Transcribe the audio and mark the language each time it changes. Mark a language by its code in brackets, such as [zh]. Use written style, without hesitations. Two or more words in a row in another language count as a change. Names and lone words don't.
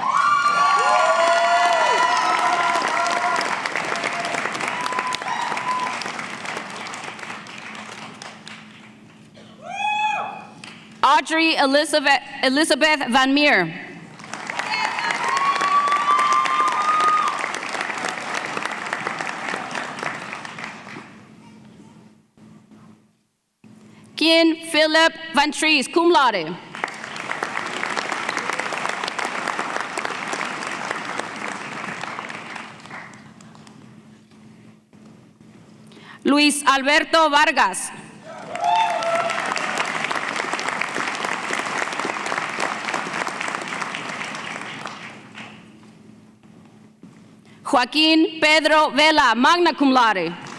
[la] Audrey Elizabeth Van Meer. Kian Philip Van Tries, cum laude. Luis Alberto Vargas. Joaquín Pedro Vela, magna cum laude.